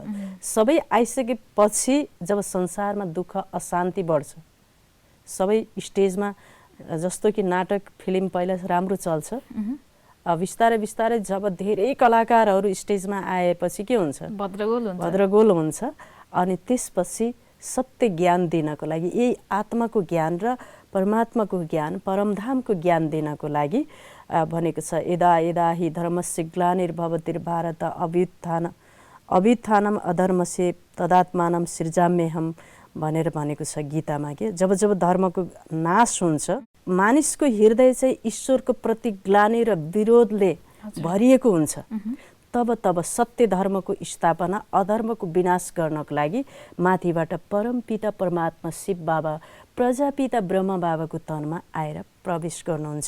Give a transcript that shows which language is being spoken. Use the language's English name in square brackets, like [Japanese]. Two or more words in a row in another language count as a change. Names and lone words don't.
[Nepali] सबै आइसकेपछि जब संसारमा दुःख अशान्ति बढ्छ, सबै स्टेजमा जस्तो कि नाटक फिल्म पहिला राम्रो चल्छ, बिस्तारै बिस्तारै जब धेरै कलाकारहरू स्टेजमा आएपछि के हुन्छ, भद्रगोल हुन्छ। अनि त्यसपछि सत्य ज्ञान दिनको लागि, यही आत्माको ज्ञान र परमात्माको ज्ञान, परमधामको ज्ञान दिनको लागि भनेको छ, [Sanskrit] यदा यदा हि धर्मस्य ग्लानिर्भवतिर्भारत अभ्युत्थानम अधर्मस्य तदात्मानं सृजाम्यहम् [Nepali] भनेर भनेको छ गीतामा। के जब जब धर्मको नाश हुन्छ, मानिसको हृदय चाहिँ ईश्वरको प्रति ग्लानि र विरोधले भरिएको हुन्छ, तब तब सत्य धर्मको स्थापना, अधर्मको विनाश गर्नको लागि माथिबाट परमपिता परमात्मा शिव बाबा, प्रजापिता ब्रह्म बाबाको तनमा आएर प्रवेश गर्नुहुन्छ।